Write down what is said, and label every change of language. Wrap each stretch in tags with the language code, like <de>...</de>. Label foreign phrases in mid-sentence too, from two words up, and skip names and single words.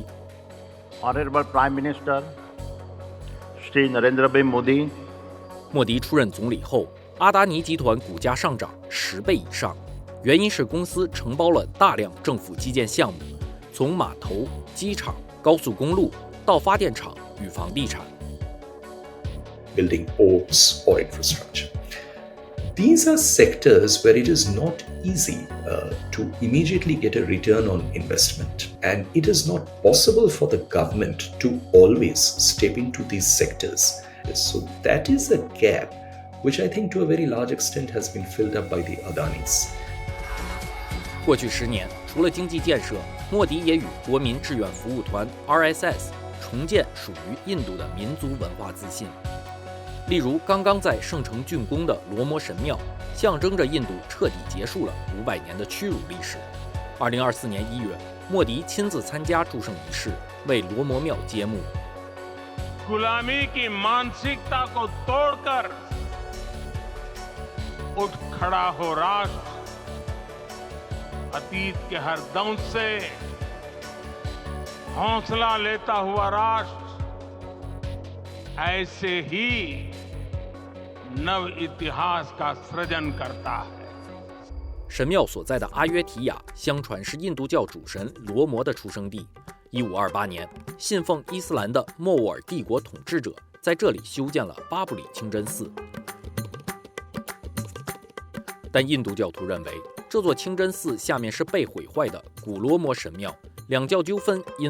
<en>Honorable Prime Minister Shri Narendra Bhai Modi，</en> <zh>莫迪出任总理后，阿达尼集团股价上涨10倍以上，原因是公司承包了大量政府基建项目，从码头、机场、 高速公路到发电厂与房地产。</zh> <en>Building ports or infrastructure. These are sectors where it is not easy to immediately get a return on investment, and it is not possible for the government to always step into these sectors. So that is a gap which I think to a very large extent has been filled up by the Adanis.</en> <zh>过去10年，除了经济建设，莫迪也与国民志愿服务团 RSS 重建属于印度的民族文化自信。例如，刚刚在圣城竣工的罗摩神庙，象征着印度彻底结束了500年的屈辱历史。2024年1月，莫迪亲自参加祝圣仪式，为罗摩庙揭幕。</zh> <hi>गुलामी की मानसिकता को तोड़कर उठ खड़ा हो राष्ट्र, अतीत के हर दंश से हौसला लेता हुआ राष्ट्र, ऐसे ही नव इतिहास का सृजन करता है。</hi> <zh>神庙所在的阿约提亚，相传是印度教主神罗摩的出生地。1528年，信奉伊斯兰的莫卧儿帝国统治者在这里修建了巴布里清真寺。但印度教徒认为，这座清真寺下面是被毁坏的古罗摩神庙，两教纠纷因</zh>